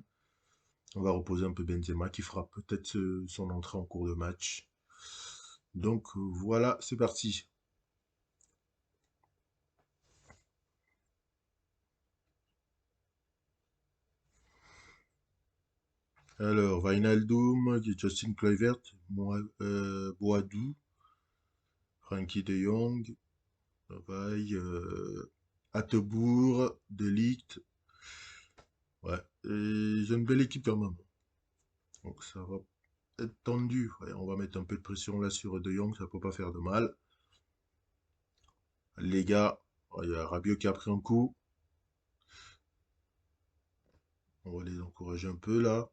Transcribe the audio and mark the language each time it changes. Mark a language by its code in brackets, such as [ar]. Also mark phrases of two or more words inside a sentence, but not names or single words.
[fr] On va reposer un peu Benzema qui fera peut-être son entrée en cours de match. Donc voilà, c'est parti. Alors, Wijnaldum, Justin Kluivert, Boadou, Frankie de Jong, Vaille, Attebour, De Ligt. Ouais, et j'ai une belle équipe quand même. Donc ça va être tendu. Ouais, on va mettre un peu de pression là sur De Jong, ça peut pas faire de mal. Les gars, il y a Rabiot qui a pris un coup. On va les encourager un peu là.